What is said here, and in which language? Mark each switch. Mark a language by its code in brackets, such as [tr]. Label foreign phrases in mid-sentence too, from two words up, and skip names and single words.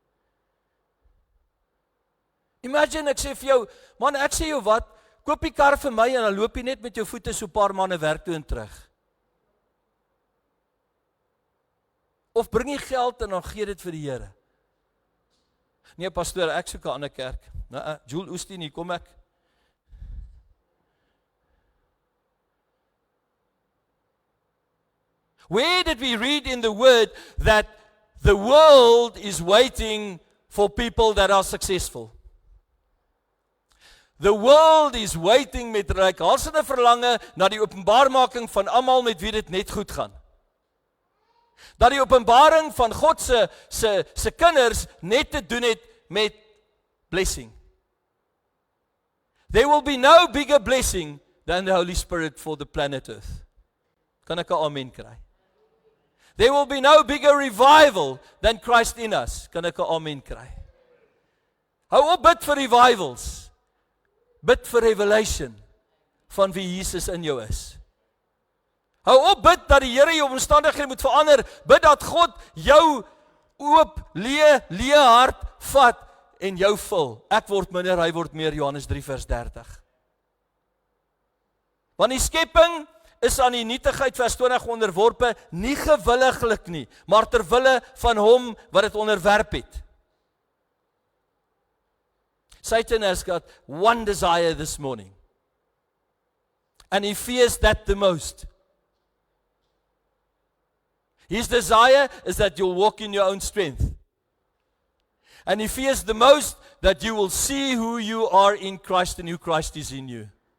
[af] Imagine ek sê vir jou, man, ek sê jou wat, koop die kar vir my en dan loop jy net met jou voete so 'n paar maande werk toe en terug. Of bring jy geld en dan gee dit vir die Here. Nee, pastoor, ek soek 'n ander kerk. Nou, Joel Oosteen, hier kom ek. [en] Where did we read in the word that the world is waiting for people that are successful? The world is waiting [af] met reikhalsende verlange na die openbaarmaking van almal met wie dit net goed gaan. Dat die openbaring van God se kinders net te doen het met blessing. [en] There will be no bigger blessing than the Holy Spirit for the planet Earth. [af] Kan ek 'n amen kry? [en] There will be no bigger revival than Christ in us. [af] Kan ek 'n amen kry? Hou op bid vir revivals. Bid vir revelation van wie Jesus in jou is. Hou op bid dat die Here jou omstandighede moet verander. Bid dat God jou oop, leë hart vat en jou vul. Ek word minder, hy word meer, Johannes 3 vers 30. Want die skepping is aan die nietigheid vers 20 onderworpe, nie gewilliglik nie, maar ter wille van hom wat dit onderwerp het. [en] Satan has got one desire this morning. And he fears that the most. His desire is that you'll walk in your own strength. And he fears the most that you will see who you are in Christ and who Christ is in you.